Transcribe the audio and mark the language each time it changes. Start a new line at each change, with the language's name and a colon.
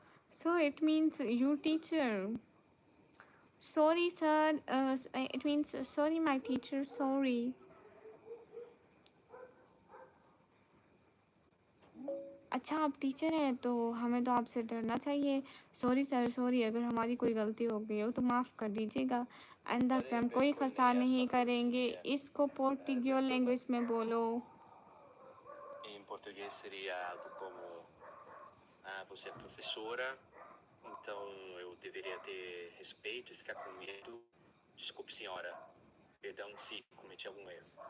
English: So it means you teacher. Sorry sir, it means sorry my teacher, sorry.
Hindi: अच्छा आप teacher हैं तो हमें तो आपसे डरना चाहिए। सॉरी सर, सॉरी अगर हमारी कोई गलती हो गई हो तो माफ़ कर दीजिएगा। आइंदा से हम कोई खसा नहीं करेंगे। इसको पोर्टुगीज लैंग्वेज में बोलो।
Portuguese: Em português seria algo como: Ah, você é professora, então eu deveria ter respeito e ficar com medo. Desculpe, senhora. Perdão se cometi algum erro.